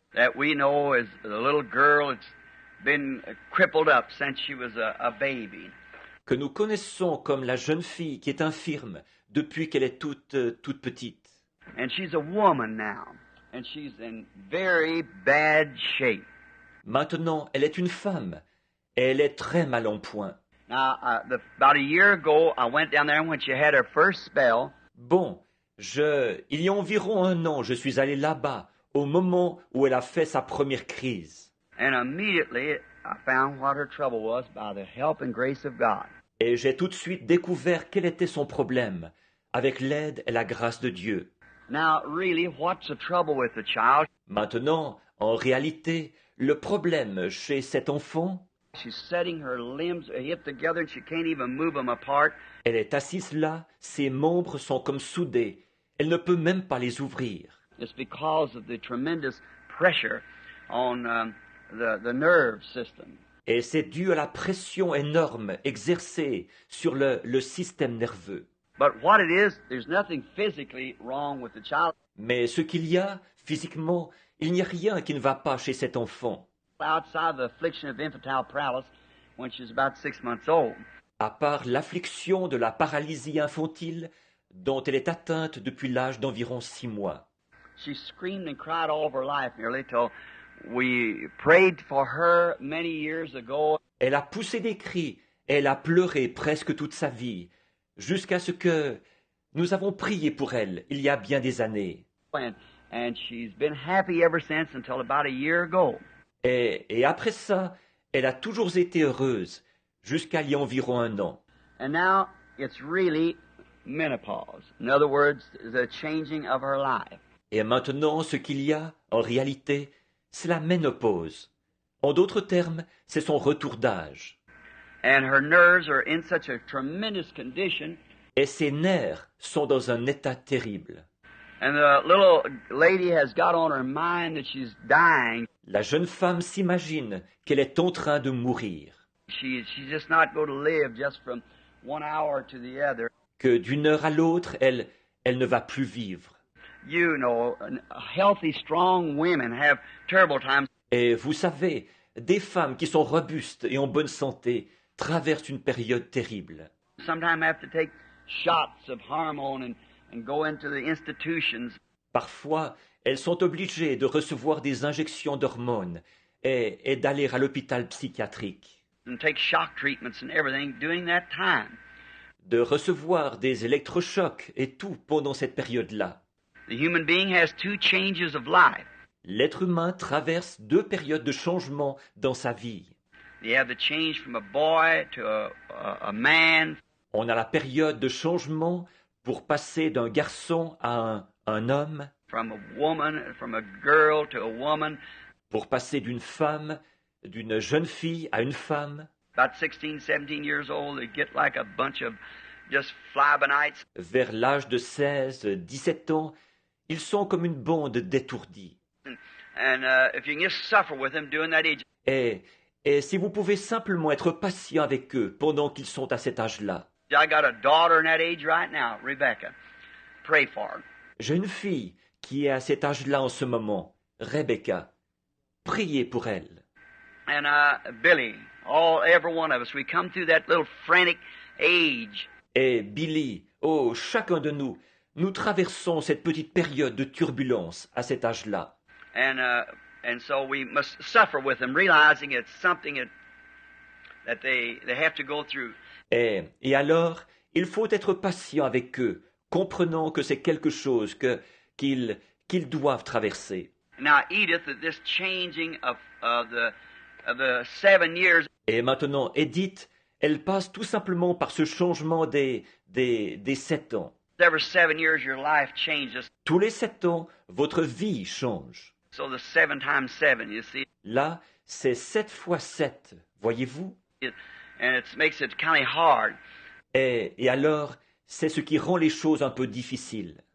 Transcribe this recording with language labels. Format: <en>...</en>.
<en>that we know is the little girl that's been crippled up since she was a baby.</en> <fr>que nous connaissons comme la jeune fille qui est infirme depuis qu'elle est toute petite.</fr> <en>And she's a woman now, and she's in very bad shape.</en> <fr>Maintenant, elle est une femme, et elle est très mal en point.</fr> <en>Now, about a year ago, I went down there when she had her first spell,</en> <fr>Bon, il y a environ 1 an, je suis allé là-bas, au moment où elle a fait sa première crise.</fr> <en>and immediately I found what her trouble was by the help and grace of God.</en> <fr>Et j'ai tout de suite découvert quel était son problème, avec l'aide et la grâce de Dieu.</fr> <en>Now, really, what's the trouble with the child?</en> <fr>Maintenant, en réalité, le problème chez cet enfant,</fr> <en>She's setting her limbs hip together and she can't even move them apart.</en> <fr>elle est assise là, ses membres sont comme soudés, elle ne peut même pas les ouvrir.</fr> <en>It's because of the tremendous pressure on the nerve system.</en> <fr>Et c'est dû à la pression énorme exercée sur le système nerveux.</fr> <en>But what it is, there's nothing physically wrong with the child.</en> <fr>Mais ce qu'il y a, physiquement, il n'y a rien qui ne va pas chez cet enfant,</fr> <en>Outside the affliction of infantile paralysis when she was about 6 months old.</en> <fr>à part l'affliction de la paralysie infantile dont elle est atteinte depuis l'âge d'environ 6 mois.</fr> <en>She screamed and cried all of her life nearly till we prayed for her many years ago.</en> <fr>Elle a poussé des cris, et elle a pleuré presque toute sa vie, jusqu'à ce que nous avons prié pour elle il y a bien des années.</fr> <en>And she's been happy ever since until about a year ago.</en> <fr>Et après ça, elle a toujours été heureuse, jusqu'à il y a environ 1 an.</fr> <en>And now it's really menopause. In other words, the changing of her life.</en> <fr>Et maintenant, ce qu'il y a, en réalité, c'est la ménopause. En d'autres termes, c'est son retour d'âge.</fr> <en>And her nerves are in such a tremendous condition.</en> <fr>Et ses nerfs sont dans un état terrible.</fr> <en>And the little lady has got on her mind that she's dying.</en> <fr>La jeune femme s'imagine qu'elle est en train de mourir,</fr> <en>She's just not going to live just from 1 hour to the other.</en> <fr>que d'une heure à l'autre, elle ne va plus vivre.</fr> <en>You know, healthy, strong women have terrible times.</en> <fr>Et vous savez, des femmes qui sont robustes et en bonne santé traversent une période terrible.</fr> <en>Sometimes have to take shots of hormone and go into the institutions.</en> <fr>Parfois, elles sont obligées de recevoir des injections d'hormones et d'aller à l'hôpital psychiatrique.</fr> <en>And take shock treatments and everything during that time.</en> <fr>de recevoir des électrochocs et tout pendant cette période-là.</fr> <en>The human being has two changes of life.</en> <fr>L'être humain traverse 2 périodes de changement dans sa vie.</fr> <en>You have the change from a boy to a man,</en> <fr>On a la période de changement pour passer d'un garçon à un homme,</fr> <en>from a woman, from a girl to a woman.</en> <fr>pour passer d'une femme, d'une jeune fille à une femme.</fr> <en>About 16, 17 years old, they get like a bunch of just fly-by-nights.</en> <fr>Vers l'âge de 16, 17 ans, ils sont comme une bande d'étourdis.</fr> <en>And if you can just suffer with them during that age,</en> <fr>Et si vous pouvez simplement être patient avec eux pendant qu'ils sont à cet âge-là.</fr> <en>I got a daughter in that age right now, Rebecca. Pray for her.</en> <fr>J'ai une fille qui est à cet âge-là en ce moment, Rebecca. Priez pour elle.</fr> <en>And Billy, every one of us, we come through that little frantic age.</en> <fr>Et Billy, oh, chacun de nous, nous traversons cette petite période de turbulence à cet âge-là.</fr> <en>And so we must suffer with them, realizing it's something that they have to go through.</en> <fr>Et alors, il faut être patient avec eux, comprenant que c'est quelque chose qu'ils doivent traverser.</fr> <en>Now, Edith, this changing of the 7 years.</en> <fr>Et maintenant, Edith, elle passe tout simplement par ce changement des 7 ans.</fr> <en>Every 7 years, your life changes.</en> <fr>Tous les 7 ans, votre vie change.</fr> <en>So the 7 times 7, you see,</en> <fr>Là, c'est 7 fois 7, voyez-vous?</fr> <en>and it makes it kind of hard.</en> <fr>Et alors, c'est ce qui rend les choses un peu difficiles.</fr>